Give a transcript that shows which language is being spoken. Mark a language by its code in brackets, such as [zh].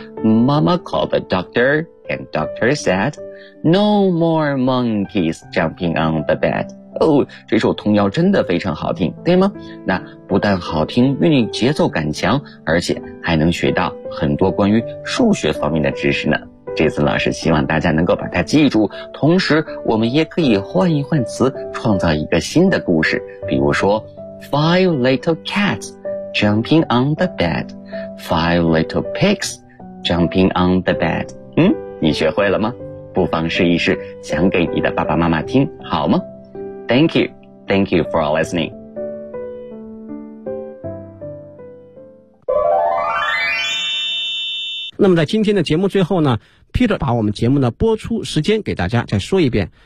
[en] Mama called the doctor and doctor said, No more monkeys jumping on the bed. [zh] 哦，这首童谣真的非常好听，对吗？那不但好听，韵律节奏感强，而且还能学到很多关于数学方面的知识呢。这次老师希望大家能够把它记住，同时我们也可以换一换词，创造一个新的故事。比如说 [en] Five little cats jumping on the bed. Five little pigs jumping on the bed. [zh] 嗯，你学会了吗？不妨试一试，讲给你的爸爸妈妈听，好吗？ [en] Thank you. Thank you for listening. [zh] 那么在今天的节目最后呢， Peter 把我们节目的播出时间给大家再说一遍。